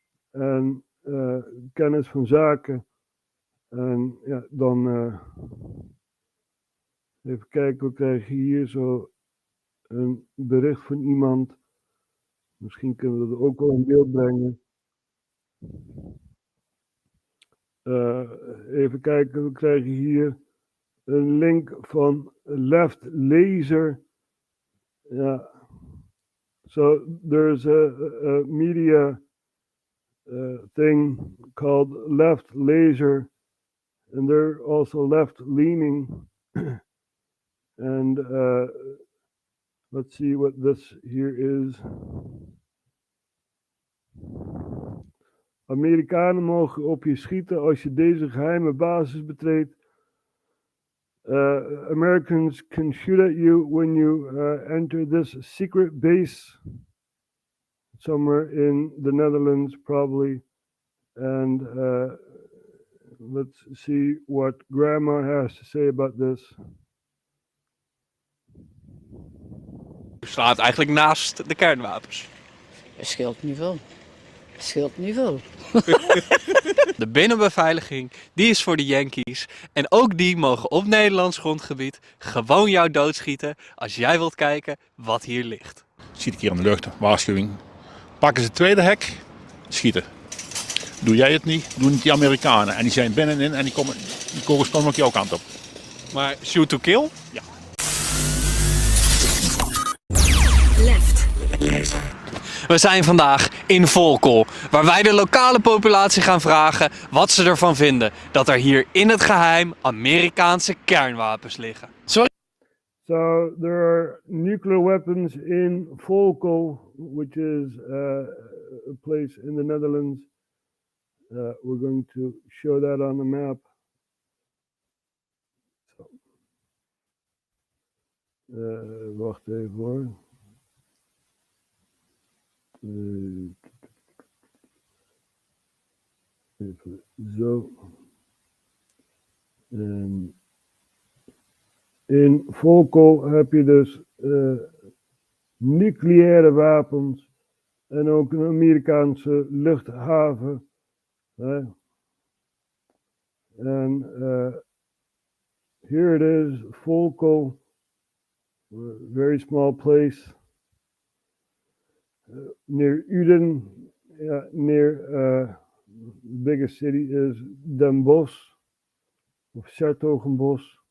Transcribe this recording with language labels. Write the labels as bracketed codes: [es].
[nl] En kennis van zaken. En ja, dan even kijken, we krijgen hier zo een bericht van iemand. Misschien kunnen we dat ook wel in beeld brengen. Even kijken, we krijgen hier een link van Left Laser. Ja. [en] So there's a media thing called Left Laser, and they're also left leaning. And let's see what this here is. [nl] Amerikanen mogen op je schieten als je deze geheime basis betreedt. [en] Americans can shoot at you when you enter this secret base somewhere in the Netherlands, probably. And let's see what Grandma has to say about this. [nl] U staat eigenlijk naast de kernwapens. Scheelt niet veel. De binnenbeveiliging, die is voor de Yankees. En ook die mogen op Nederlands grondgebied gewoon jou doodschieten als jij wilt kijken wat hier ligt. Schiet een keer in de lucht, waarschuwing. Pakken ze het tweede hek, schieten. Doe jij het niet, doen het die Amerikanen. En die zijn binnenin en die kogels komen ook jouw kant op. [en] Maar shoot to kill? [nl] Ja. We zijn vandaag in Volkel, waar wij de lokale populatie gaan vragen wat ze ervan vinden dat er hier in het geheim Amerikaanse kernwapens liggen. [en] So there are nuclear weapons in Volkel, which is a place in the Netherlands. We're going to show that on the map. [nl] Wacht even hoor. Even zo. In Volkel heb je dus nucleaire wapens en ook een Amerikaanse luchthaven. [en] En here it is, Volkel, a very small place. Near Uden, near the biggest city is Den Bosch, of 's-Hertogenbosch.